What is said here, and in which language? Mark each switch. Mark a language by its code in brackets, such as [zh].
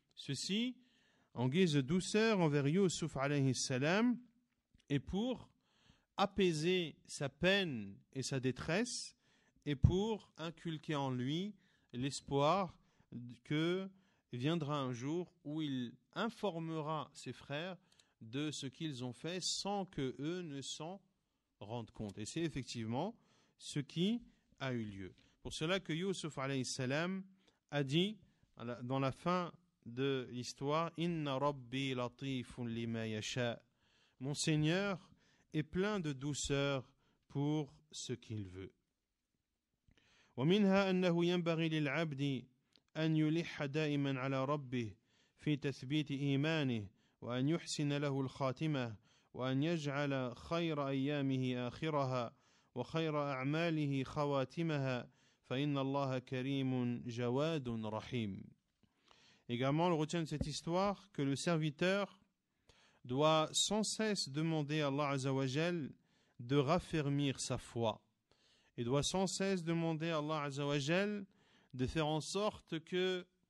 [fr] Ceci en guise de douceur envers Yusuf alayhi salam et pour apaiser sa peine et sa détresse et pour inculquer en lui l'espoir que viendra un jour où il informera ses frères de ce qu'ils ont fait sans que eux ne s'en rendent compte. Et c'est effectivement ce qui a eu lieu. Pour cela que Yusuf alayhi salam a dit dans la fin de l'histoire, [ar] Inna Rabbi latifun lima yasha. [fr] Mon Seigneur est plein de douceur pour ce qu'il veut. [ar] ومنها أنه ينبغي للعبد أن يلح دائما على ربه في تثبيت إيمانه وأن يحسن له الخاتمة وأن يجعل خير أيامه آخرها وخير أعماله خواتمها فإن الله كريم جواد رحيم. [fr] Également, on retient de cette histoire que le serviteur doit sans cesse demander à Allah Azza wa Jal de raffermir sa foi et doit sans cesse demander à Allah Azza wa Jal de faire en sorte que